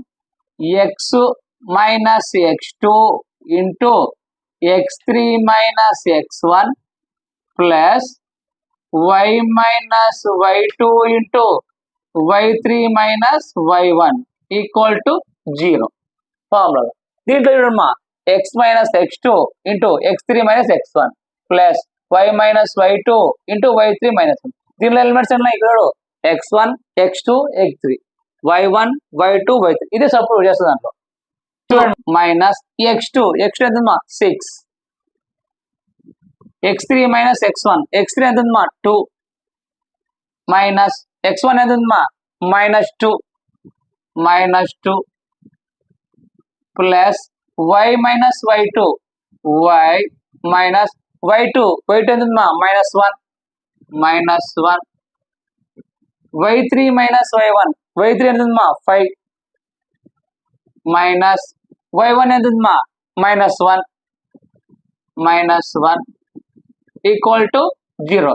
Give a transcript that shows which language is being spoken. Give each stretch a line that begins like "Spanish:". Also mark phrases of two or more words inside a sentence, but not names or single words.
English: x minus x2 into x3 minus x1 plus y minus y2 into y3 minus y1 equal to 0 formula.
Telugu: దీంట్లో చూడమ్మా
English: x minus x2 into x3 minus x1 plus y minus y2 into y3 minus 1.
Telugu: దీనిలో ఎలిమెంట్స్ ఉన్నాయి ఇక్కడ x1 x2 x3 y1 y2 y3 ఇదే సపోర్ట్ చేస్తుంది. దాంట్లో చూడండి
English: minus x2
Telugu: ఎంతమ్మా 6
English: x3 minus x1
Telugu: ఎంతమ్మా
English: 2 minus x1
Telugu: ఎంతమ్మా -2
English: plus y minus y2 y minus y2
Telugu: y మైనస్ y2 ఎంతమ్మా -1
English: y3 minus y1
Telugu: ఎంతమ్మా
English: 5 minus y1
Telugu: ఎంతమ్మా
English: -1 equal to 0.